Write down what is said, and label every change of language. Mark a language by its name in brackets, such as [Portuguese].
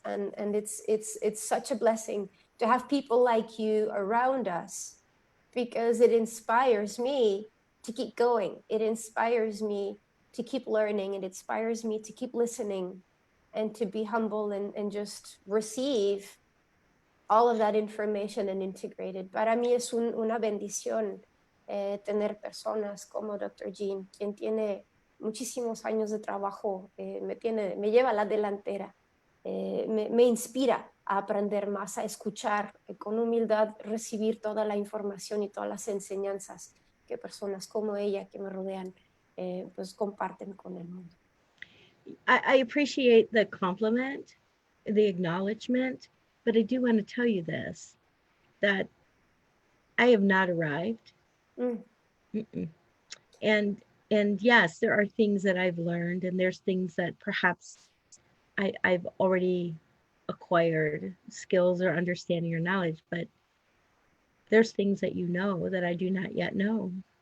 [English] And it's such a blessing to have people like you around us, because it inspires me to keep going. It inspires me to keep learning. It inspires me to keep listening and to be humble and just receive all of that information and integrate it. [Spanish] Para mí es una bendición tener personas como Dr. Jeanne, quien tiene muchísimos años de trabajo, me lleva a la delantera, me inspira a aprender más, a escuchar, con humildad recibir toda la información y todas las enseñanzas que personas como ella que me rodean pues comparten con el mundo. [English] I appreciate the compliment, the acknowledgement, but I do want to tell you this, that I have not arrived. And yes, there are things that I've learned, and there's things that perhaps I've already acquired skills or understanding or knowledge, but there's things that you know that I do not yet know.